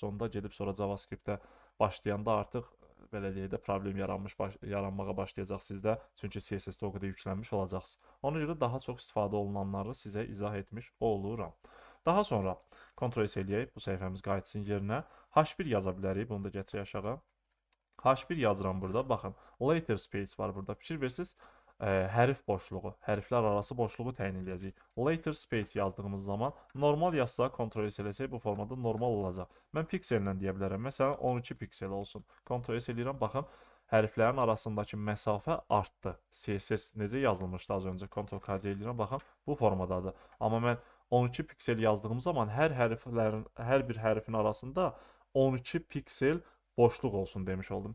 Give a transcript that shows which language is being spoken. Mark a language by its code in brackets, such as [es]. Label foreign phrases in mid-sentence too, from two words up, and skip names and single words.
[az] Sonda gedib sonra JavaScript-ə başlayanda artıq, belə deyək də, problem yaranmağa başlayacaq sizdə. Çünki CSS-də o qədər yüklənmiş olacaqsınız. Ona görə daha çox istifadə olunanları sizə izah etmiş oluram. Daha sonra Ctrl S eləyək, bu səhifəmiz qayıtsın yerinə. H1 yaza bilərik, bunu da gətirək aşağı. H1 yazıram burada, baxın, [en] later space [az] var burada. Fikir versiniz, hərf boşluğu, hərflər arası boşluğu təyin edəcəyik. [en] Later space [az] yazdığımız zaman normal yazsa, Ctrl S eləsək bu formada normal olacaq. Mən piksellə deyə bilərəm, məsələn 12 piksel olsun. Ctrl S eləyirəm, baxın, hərflərin arasındakı məsafə artdı. CSS necə yazılmışdı az öncə, Ctrl K eləyirəm, baxın, bu formadadır. Amma mən 12 piksel yazdığım zaman hər bir hərfin arasında 12 piksel boşluq olsun demiş oldum.